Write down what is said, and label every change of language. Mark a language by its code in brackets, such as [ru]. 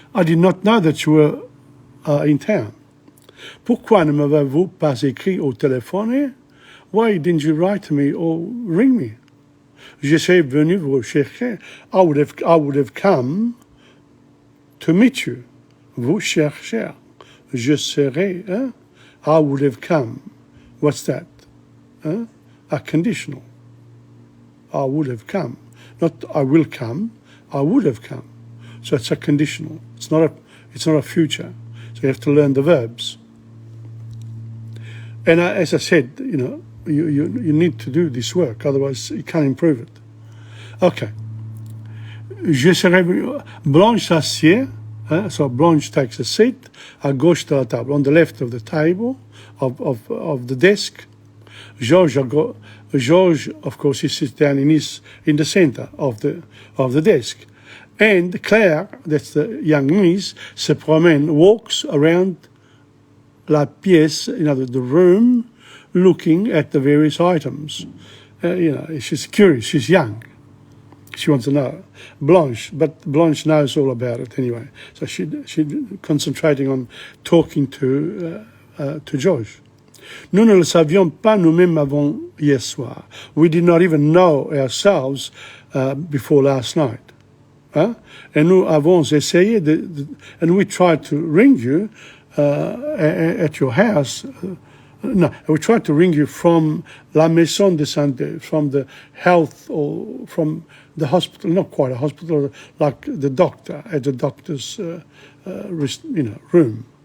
[en] I did not know that you were in town. [fr] Pourquoi ne m'avez-vous pas écrit au téléphone? [en] Why didn't you write to me or ring me? [fr] Je suis venu vous chercher. [en] I would have come to meet you. Vous chercher. Je serai. Hein? I would have come. What's that? Huh? A conditional. I would have come. Not I will come. I would have come. So it's a conditional. It's not a future. So you have to learn the verbs. And as I said, you know, you need to do this work, otherwise you can't improve it. Okay. [fr] Je serai Blanche s'assied. [en] So Blanche takes a seat [fr] à gauche de la table, [en] on the left of the table, of the desk. Georges, of course, he sits down in the center of the desk. And Claire, that's the young niece, [fr] se promène, [en] walks around [fr] la pièce, [en] you know, the room, looking at the various items. You know, she's curious, she's young. She wants to know. But Blanche knows all about it anyway. So she's concentrating on talking to George. [fr] Nous ne le savions pas nous-mêmes avant hier soir. [en] We did not even know ourselves before last night. Hein? [fr] Et nous avons essayé [en] and we tried to ring you at your house. No, we tried to ring you from La Maison de Santé, from the health or from the hospital, not quite a hospital, like the doctor, at the doctor's room.